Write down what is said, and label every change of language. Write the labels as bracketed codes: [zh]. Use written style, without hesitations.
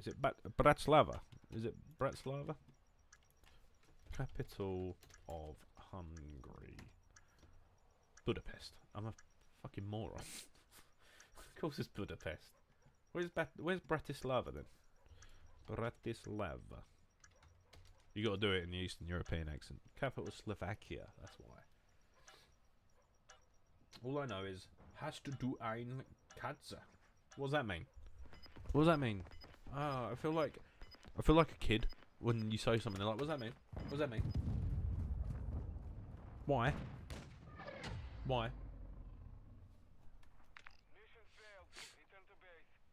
[en] Is it Bratislava? Is it Bratislava? Capital of Hungary. Budapest. I'm a fucking moron. Of course it's Budapest. Where's Bratislava then? Bratislava. You gotta do it in the Eastern European accent. Capital Slovakia, that's why. All I know is, [de] hast du ein Katze? [en] What does that mean? What does that mean? Ah, I feel like a kid when you say something. They're like, what does that mean? What does that mean? Why? Why? Mission failed. Return to base.